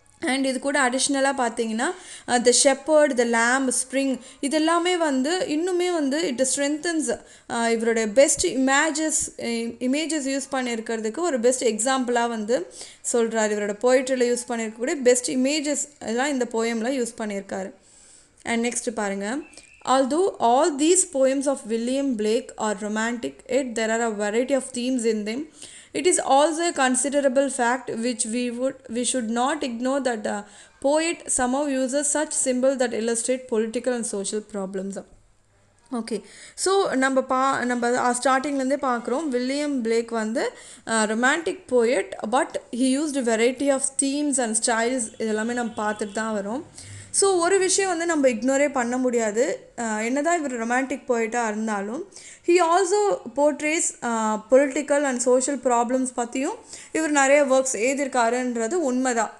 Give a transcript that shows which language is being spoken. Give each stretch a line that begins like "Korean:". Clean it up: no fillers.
Tamil: And இது கூட அடிஷ்னலாக பார்த்தீங்கன்னா த ஷெப்பர்ட், த லேம்ப், ஸ்ப்ரிங், இதெல்லாமே வந்து இன்னுமே வந்து
English: it strengthens
Tamil: இவருடைய பெஸ்ட் இமேஜஸ் யூஸ் பண்ணியிருக்கிறதுக்கு ஒரு பெஸ்ட் எக்ஸாம்பிளாக வந்து சொல்கிறார். இவரோட போய்ட்ரியில் யூஸ் பண்ணியிருக்கக்கூடிய பெஸ்ட் இமேஜஸ் எல்லாம் இந்த போயமில் யூஸ் பண்ணியிருக்காரு. அண்ட் நெக்ஸ்ட் பாருங்கள்.
English: Although all these poems of William Blake are romantic, yet there are a variety of themes in them. It is also a considerable fact which we should not ignore that the poet somehow uses such symbols that illustrate political and social problems. Okay.
Tamil: So நம்ம ஸ்டார்டிங்லேருந்தே பார்க்குறோம் William Blake வந்து romantic poet, but
English: he used variety of themes and styles,
Tamil: இதெல்லாமே நம்ம பார்த்துட்டு தான் வரோம். So ஒரு விஷயம் வந்து நம்ம இக்னோரே பண்ண முடியாது, என்னதான் இவர் ரொமான்டிக் போயிட்டாக இருந்தாலும்
English: he also portrays political and social problems
Tamil: பற்றியும் இவர் நிறைய ஒர்க்ஸ் எழுதியிருக்காருன்றது உண்மைதான்.